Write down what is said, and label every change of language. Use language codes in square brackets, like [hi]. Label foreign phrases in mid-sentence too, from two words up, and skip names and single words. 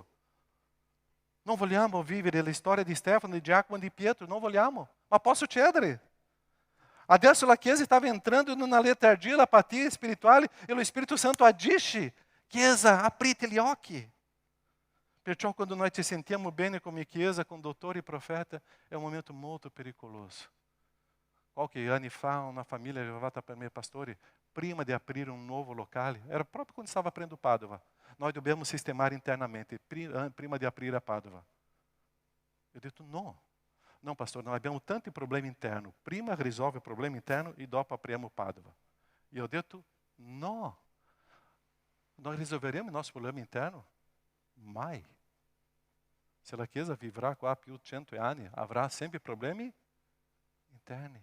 [it] Non vogliamo vivere la storia di Stefano, di Giacomo e di Pietro, non vogliamo, ma può succedere. Adesso la Chiesa stava entrando in una letargia, l'apatia spirituale, e lo Spirito Santo agisce. Chiesa, aprite gli occhi. Perciò quando noi ci sentiamo bene come Chiesa, [pt] com doutor e profeta, [it] è un momento molto pericoloso. Qualche anni fa, una famiglia arrivata per me: pastore, prima di aprire un nuovo locale, era proprio quando stava aprendo Padova, noi dobbiamo sistemare internamente, prima di aprire a Padova. Eu ho detto no. [pt] Não, pastor, nós [it] abbiamo tanti problemi interni. Prima risolve il problema interno e dopo apriamo Padova. E ho detto no. Noi risolveremo il nostro problema interno? Mai. Se la Chiesa vivrà qua più 100 anni, avrà sempre problemi interni.